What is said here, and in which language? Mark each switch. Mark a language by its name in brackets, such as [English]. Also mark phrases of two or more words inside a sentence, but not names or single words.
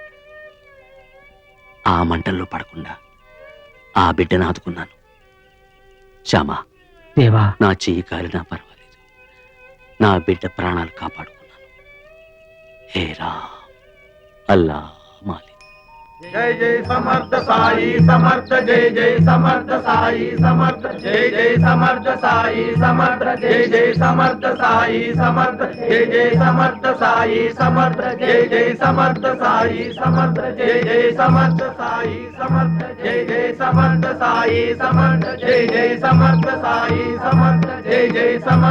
[Telugu] ఆ మంటల్లో పడకుండా ఆ బిడ్డను ఆదుకున్నాను. శ్యామా, దేవా, నా చెయ్యి కాలినా పర్వాలేదు, నా బిడ్డ ప్రాణాలు కాపాడుకున్నాను. హే రామ్, [Hindi] अल्लाह मालिक. जय जय समर्थ साई समर्थ, जय जय समर्थ साई समर्थ, जय जय समर्थ साई समर्थ, जय जय समर्थ साई समर्थ, जय जय समर्थ साई समर्थ, जय जय समर्थ साई समर्थ, जय जय समर्थ साई समर्थ, जय जय समर्थ साई समर्थ, जय जय समर्थ साई समर्थ, जय जय समर्थ